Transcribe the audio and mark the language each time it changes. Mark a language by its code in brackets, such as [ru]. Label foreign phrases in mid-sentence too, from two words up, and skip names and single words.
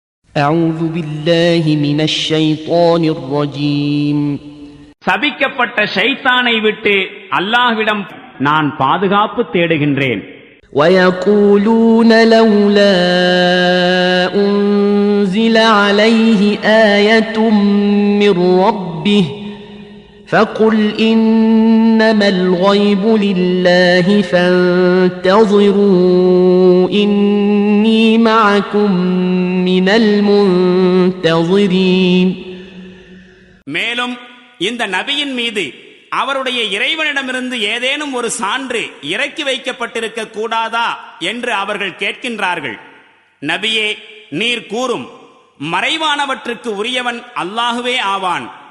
[ar] أعوذ بالله من الشيطان الرجيم. [ta] சபிக்கப்பட்ட ஷைத்தானை விட்டு அல்லாஹ்விடம் நான் பாதுகாப்பு தேடுகின்றேன். [ar] ويقولون لولا أنزل عليه آية من ربه فقل إنما الغيب لله فانتظروا إني معكم من المنتظرين. [ta] மேலும் இந்த நபியின் மீது அவருடைய இறைவனிடமிருந்து ஏதேனும் ஒரு சான்று இறக்கி வைக்கப்பட்டிருக்க கூடாதா என்று அவர்கள் கேட்கின்றார்கள். நபியே, நீர் கூறும், மறைவானவற்றுக்கு உரியவன் அல்லாஹுவே ஆவான்.